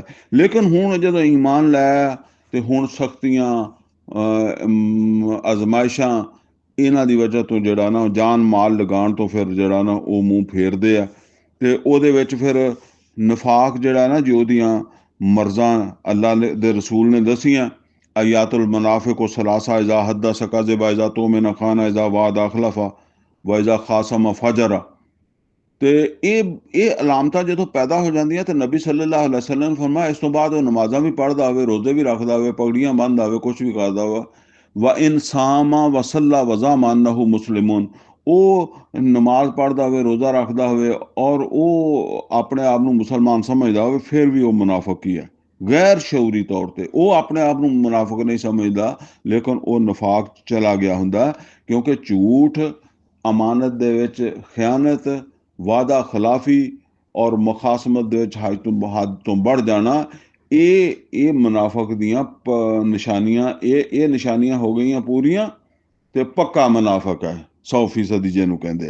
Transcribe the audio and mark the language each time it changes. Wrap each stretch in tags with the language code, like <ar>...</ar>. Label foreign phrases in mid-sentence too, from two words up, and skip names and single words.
<pa>ਲੇਕਿਨ ਹੁਣ ਜਦੋਂ ਈਮਾਨ ਲੈ ਤੇ ਹੁਣ ਸਖਤੀਆਂ ਅਜ਼ਮਾਇਸ਼ਾਂ ਇਹਨਾਂ ਦੀ ਵਜ੍ਹਾ ਤੋਂ ਜਿਹੜਾ ਨਾ ਜਾਨ ਮਾਲ ਲਗਾਉਣ ਤੋਂ ਫਿਰ ਜਿਹੜਾ ਨਾ ਉਹ ਮੂੰਹ ਫੇਰਦੇ ਆ। ਤੇ ਉਹਦੇ ਵਿੱਚ ਫਿਰ ਨਫਾਕ ਜਿਹੜਾ ਨਾ, ਜੋ ਉਹਦੀਆਂ ਮਰਜ਼ਾਂ ਅੱਲਾ ਦੇ ਰਸੂਲ ਨੇ ਦੱਸੀਆਂ,</pa> <ar>آية المنافق ثلاث إذا حدث كذب إذا اؤتمن خان إذا وعد أخلف وإذا خاصم فجر.</ar> <pa>ਤੇ ਇਹ ਅਲਾਮਤਾਂ ਜਦੋਂ ਪੈਦਾ ਹੋ ਜਾਂਦੀਆਂ ਤੇ ਨਬੀ</pa> <ar>صلى الله عليه وسلم</ar> <pa>ਨੇ ਫਰਮਾਇਆ, ਇਸ ਤੋਂ ਬਾਅਦ ਉਹ ਨਮਾਜ਼ਾਂ ਵੀ ਪੜ੍ਹਦਾ ਹੋਵੇ, ਰੋਜ਼ੇ ਵੀ ਰੱਖਦਾ ਹੋਵੇ, ਪਗੜੀਆਂ ਬੰਨ੍ਹਦਾ ਹੋਵੇ, ਕੁਛ ਵੀ ਕਰਦਾ ਹੋਵੇ,</pa> <ar>وإن صام وصلى وزعم أنه مسلمون,</ar> <pa>ਉਹ ਨਮਾਜ਼ ਪੜ੍ਹਦਾ ਹੋਵੇ, ਰੋਜ਼ਾ ਰੱਖਦਾ ਹੋਵੇ ਔਰ ਉਹ ਆਪਣੇ ਆਪ ਨੂੰ ਮੁਸਲਮਾਨ ਸਮਝਦਾ ਹੋਵੇ, ਫਿਰ ਵੀ ਉਹ ਮੁਨਾਫਿਕ ਹੀ ਹੈ ਗੈਰ ਸ਼ਊਰੀ ਤੌਰ ਤੇ। ਉਹ ਆਪਣੇ ਆਪ ਨੂੰ ਮੁਨਾਫਿਕ ਨਹੀਂ ਸਮਝਦਾ, ਲੇਕਿਨ ਉਹ ਨਫਾਕ ਚਲਾ ਗਿਆ ਹੁੰਦਾ, ਕਿਉਂਕਿ ਝੂਠ, ਅਮਾਨਤ ਦੇ ਵਿੱਚ ਖਿਆਨਤ, ਵਾਅਦਾ ਖਿਲਾਫੀ ਔਰ ਮੁਖਾਸਮਤ ਦੇ ਵਿੱਚ ਹੱਦ ਤੋਂ ਵੱਧ ਜਾਣਾ, ਇਹ ਮੁਨਾਫਿਕ ਦੀਆਂ ਨਿਸ਼ਾਨੀਆਂ, ਇਹ ਨਿਸ਼ਾਨੀਆਂ ਹੋ ਗਈਆਂ ਪੂਰੀਆਂ, ਤੇ ਪੱਕਾ ਮੁਨਾਫਿਕ ਹੈ 100% ਜਿਹਨੂੰ ਕਹਿੰਦੇ ਆ।</pa>